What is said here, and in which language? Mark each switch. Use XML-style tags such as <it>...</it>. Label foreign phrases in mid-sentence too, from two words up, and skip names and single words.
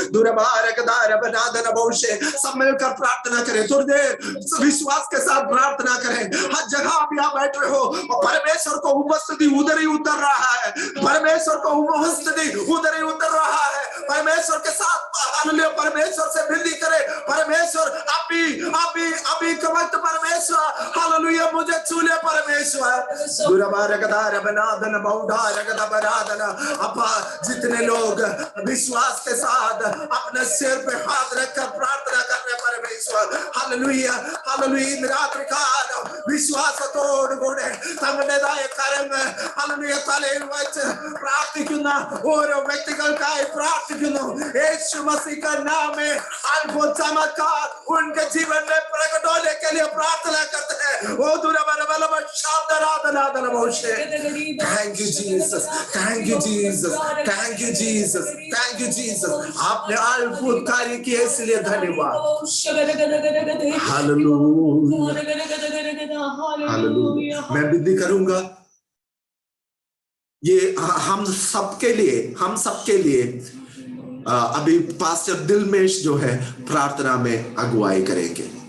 <hi>सब मिलकर प्रार्थना करें थोड़ी देर विश्वास के साथ प्रार्थना करें हर जगह आप यहाँ बैठ रहे हो और परमेश्वर को उपस्थिति उधर ही उतर रहा है परमेश्वर को उपस्थिति उधर ही उतर रहा है परमेश्वर के साथ हालेलुया परमेश्वर से विनती करें परमेश्वर अभी का वक्त परमेश्वर हालेलुया मुझे छू ले परमेश्वर जितने लोग विश्वास के साथ अपने सिर पे हाथ रखकर प्रार्थना कर रहे परमेश्वर हालेलुया हालेलुया रात्रि काल</hi> <ml>വിശ്വാസത്തോടുകൂടെ തങ്ങളുടേതായ കരങ്ങൾ ഹല്ലേലൂയ തലയിൽ വെച്ച് പ്രാർത്ഥിക്കുന്ന ഓരോ വ്യക്തികൾക്കായി പ്രാർത്ഥിക്കുന്നു യേശു</ml> <hi>मसीह का नाम में अद्भुत चमत्कार उनके जीवन में प्रकट होने के लिए प्रार्थना करते हैं ओ दुराबरबलम शादरादनादन मोशे</hi> <en>Thank you Jesus Thank you Jesus Thank you Jesus Thank you Jesus</en> <hi>आपने अद्भुत कार्य किए इसलिए धन्यवाद हालेलुया हालेलुया मैं विनती करूंगा ये हम सबके लिए अभी पास्टर दिलमेश जो है प्रार्थना में अगुवाई करेंगे</hi>